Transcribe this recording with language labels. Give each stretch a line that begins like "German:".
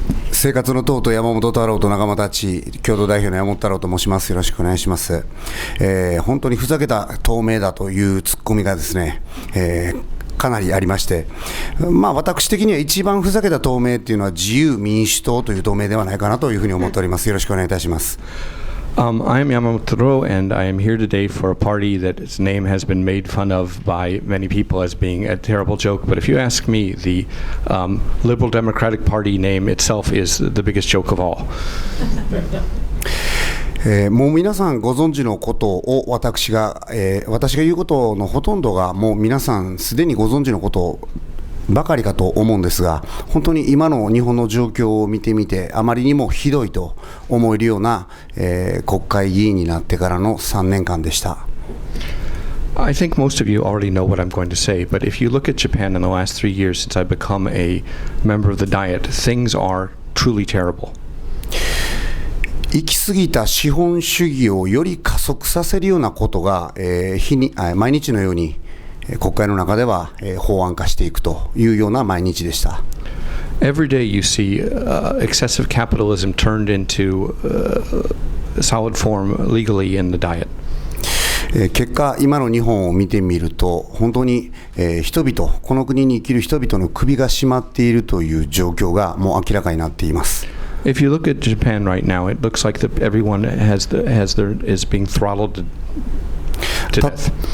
Japanese: 生活の党と山本太郎と仲間たち共同代表の山本太郎と申します。よろしくお願いします。本当にふざけた党名だというツッコミがですね、かなりありまして、私的には一番ふざけた党名っていうのは自由民主党という党名ではないかなというふうに思っております。よろしくお願いいたします。
English: I am Yamamoto, and I am here today for a party that its name has been made fun of by many people as being a terrible joke. But if you ask me, the Liberal Democratic Party name itself is the biggest joke of all.
Japanese: もう皆さんご存知のことを私が言うことのほとんどがもう皆さんすでにご存知のことばかりかと思うんですが、本当に今の日本の状況を見てみてあまりにもひどいと思えるような、国会議員になってからの3年間でした。
English: I think most of you already know what I'm going to say, but if you look at Japan in the last 3 years since I've become a member of the Diet, things are truly terrible.
Japanese: 行き過ぎた資本主義をより加速させるようなことが、毎日のように国会の中では法案化していくというような毎日でした。
English: Every day you see excessive capitalism turned into solid form legally in the Diet.
Japanese: 結果、今の日本を見てみると本当に人々、この国に生きる人々の首が絞まっているという状況がもう明らかになっています。
English: If you look at Japan right now, it looks like everyone is being throttled to death.